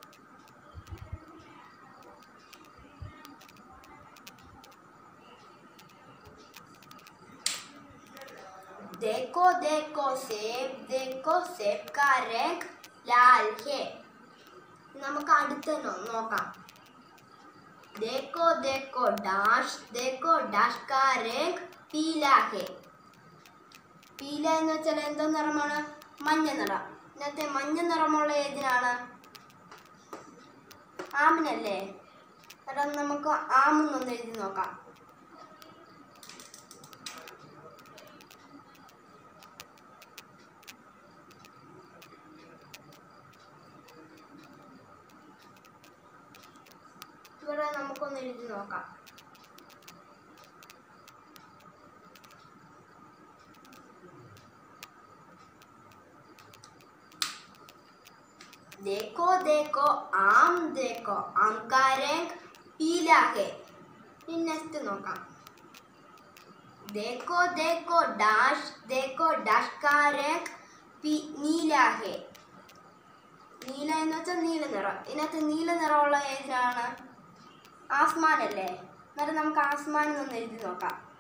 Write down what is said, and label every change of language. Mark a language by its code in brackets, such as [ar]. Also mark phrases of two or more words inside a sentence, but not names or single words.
[hi] देखो सेब का रंग लाल है. [ml] നമുക്ക് അടുത്ത് നോക്കാം. [hi] देखो डैश का रंग पीला है. [ml] പീല എന്ന് വെച്ചാൽ എന്തോ നിറമാണ്? മഞ്ഞ നിറം. ഇന്നത്തെ മഞ്ഞ നിറമുള്ള ഏതിനാണ്? ആമിനല്ലേ? അതാ നമുക്ക് ആമെന്നൊന്ന് എഴുതി നോക്കാം. ഇവിടെ നമുക്കൊന്ന് എഴുതി നോക്കാം. [hi] देखो आम का रंग पीला है. नेक्स्ट നോക്കാം. देखो डैश का रंग नीला है. [ml] നീല എന്ന് വെച്ചാൽ നീല നിറം. ഇതിനകത്ത് നീല നിറമുള്ള ഏതാണ്? ആസ്മാൻ അല്ലേ? എന്നിട്ട് നമുക്ക് ആസ്മാൻ എന്നൊന്ന് എഴുതി നോക്കാം.